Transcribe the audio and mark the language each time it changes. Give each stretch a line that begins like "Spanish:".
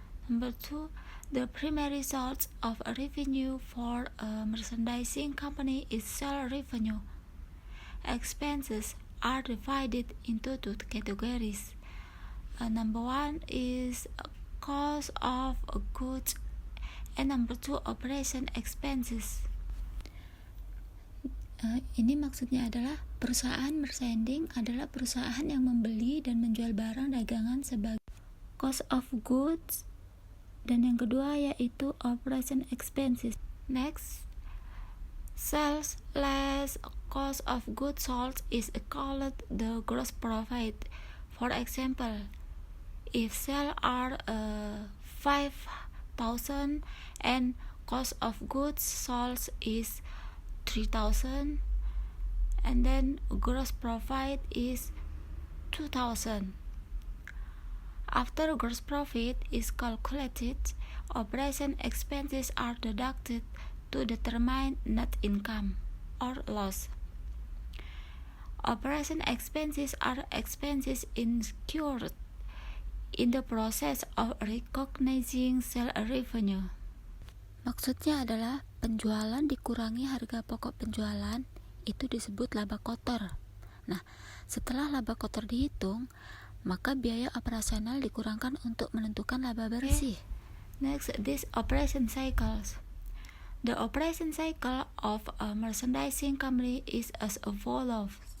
English: Number 2, the primary source of revenue for a merchandising company is sales revenue. Expenses are divided into two categories. Number 1 is cost of goods, and number 2 operation expenses.
Indonesian: Ini maksudnya adalah perusahaan merchandising adalah perusahaan yang membeli dan menjual barang dagangan sebagai cost of goods, dan yang kedua yaitu operation expenses.
English: Next, sales less cost of goods sold is called the gross profit. For example, if sales are 5,000 and cost of goods sold is 3,000, and then gross profit is 2,000. After gross profit is calculated, operation expenses are deducted to determine net income or loss. Operation expenses are expenses incurred in the process of recognizing sales revenue.
Indonesian: Maksudnya adalah penjualan dikurangi harga pokok penjualan, itu disebut laba kotor. Nah, setelah laba kotor dihitung, maka biaya operasional dikurangkan untuk menentukan laba bersih.
English: Next, this operation cycles. The operation cycle of a merchandising company is as follows.